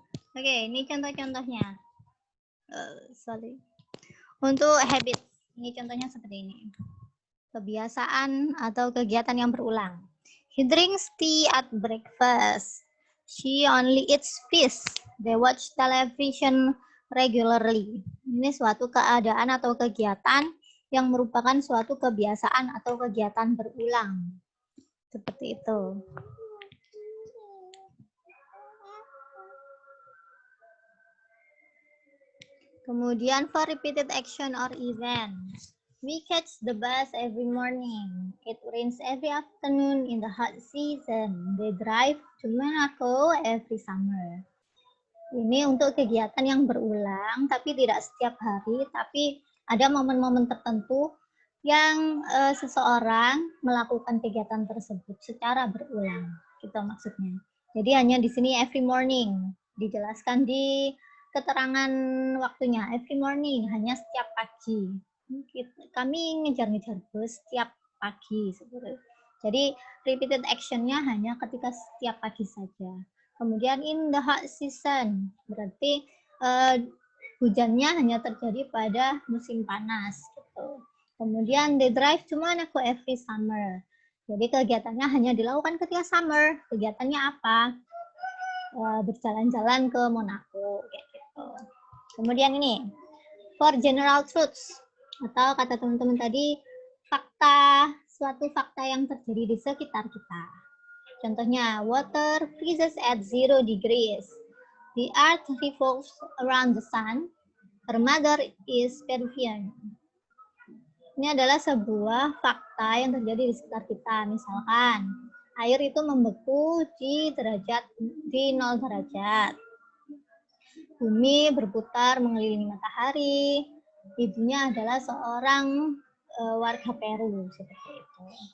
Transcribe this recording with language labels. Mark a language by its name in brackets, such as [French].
[Indonesian] Oke, ini contoh-contohnya. Sorry. Untuk [English] habit, [Indonesian] ini contohnya seperti ini. Kebiasaan atau kegiatan yang berulang. [English] He drinks tea at breakfast. She only eats fish. They watch television regularly. [Indonesian] Ini suatu keadaan atau kegiatan yang merupakan suatu kebiasaan atau kegiatan berulang. Seperti itu. [English] Kemudian for repeated action or event. We catch the bus every morning. It rains every afternoon in the hot season. They drive to Monaco every summer. [Indonesian] Ini untuk kegiatan yang berulang, tapi tidak setiap hari, tapi ada momen-momen tertentu yang seseorang melakukan kegiatan tersebut secara berulang. Gitu maksudnya. Jadi hanya di sini [English] every morning. [Indonesian] Dijelaskan di keterangan waktunya, every morning, hanya setiap pagi. Kami ngejar-ngejar bus setiap pagi. Jadi [English] repeated action-nya [Indonesian] hanya ketika setiap pagi saja. Kemudian [English] in the hot season, [Indonesian] berarti hujannya hanya terjadi pada musim panas. Gitu. Kemudian [English] they drive to Monaco every summer. [Indonesian] Jadi kegiatannya hanya dilakukan ketika summer. Kegiatannya apa? Berjalan-jalan ke Monaco. Kayak gitu. Kemudian ini, [English] for general truths. [Indonesian] Atau kata teman-teman tadi, fakta, suatu fakta yang terjadi di sekitar kita. Contohnya, [English] water freezes at 0 degrees. The earth revolves around the sun. Her mother is Peruvian. [Indonesian] Ini adalah sebuah fakta yang terjadi di sekitar kita. Misalkan, air itu membeku di 0 derajat. Bumi berputar mengelilingi matahari. Ibunya adalah seorang warga Peru, seperti itu.